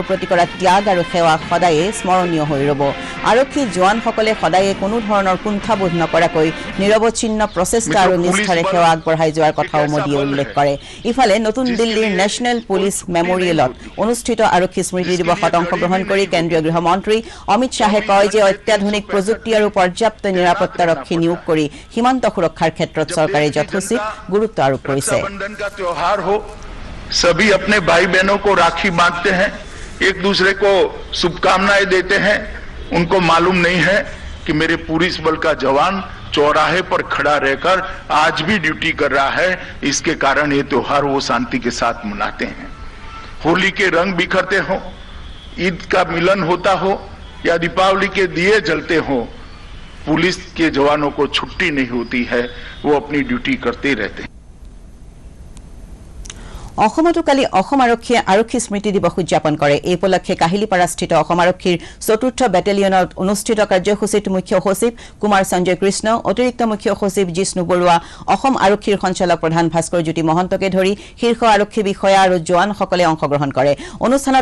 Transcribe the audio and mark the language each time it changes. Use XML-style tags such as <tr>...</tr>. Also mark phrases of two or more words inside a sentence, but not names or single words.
<as>প্ৰতি কৰা ত্যাগ আৰু সেৱা সদায়ে স্মৰণীয় হৈ ৰব আৰক্ষী জোৱানসকলে সদায়ে কোনো ধৰণৰ কুণ্ঠাবোধ নকৰাকৈ নিৰৱচ্ছিন্ন প্ৰচেষ্টা আৰু নিষ্ঠাৰে সেৱা আগবঢ়াই যোৱাৰ কথাও মোদীয়ে উল্লেখ কৰে ইফালে নতুন দিল্লীৰ নেশ্যনেল পুলিচ মেমৰিয়েলত অনুষ্ঠিত আৰক্ষী স্মৃতি দিৱসত অংশগ্ৰহণ কৰি কেন্দ্ৰীয় গৃহমন্ত্ৰী অমিত শাহে কয় যে অত্যাধুনিক প্ৰযুক্তি আৰু পৰ্যাপ্ত নিৰাপত্তাৰক্ষী নিয়োগ কৰি সীমান্ত সুৰক্ষাৰ ক্ষেত্ৰত চৰকাৰে যথোচিত গুৰুত্ব আৰোপ কৰিছে</as> <hi>सभी अपने भाई बहनों को राखी बांधते हैं एक दूसरे को शुभकामनाएं देते हैं उनको मालूम नहीं है कि मेरे पुलिस बल का जवान चौराहे पर खड़ा रहकर आज भी ड्यूटी कर रहा है इसके कारण ये त्योहार वो शांति के साथ मनाते हैं होली के रंग बिखरते हो ईद का मिलन होता हो या दीपावली के दिए जलते हो पुलिस के जवानों को छुट्टी नहीं होती है वो अपनी ड्यूटी करते रहते हैं</hi> <as>অসমতো কালি অসম আৰক্ষীয়ে আৰক্ষী স্মৃতি দিৱস উদযাপন কৰে এই উপলক্ষে কাহিলিপাৰাস্থিত অসম আৰক্ষীৰ ৪ৰ্থ বেটেলিয়নত অনুষ্ঠিত কাৰ্যসূচীত মুখ্য সচিব কুমাৰ সঞ্জয় কৃষ্ণ অতিৰিক্ত মুখ্য সচিব জিষ্ণু বৰুৱা অসম আৰক্ষীৰ সঞ্চালক প্ৰধান ভাস্কৰ জ্যোতি মহন্তকে ধৰি শীৰ্ষ আৰক্ষী বিষয়া আৰু জোৱানসকলে অংশগ্ৰহণ কৰে অনুষ্ঠানত</as>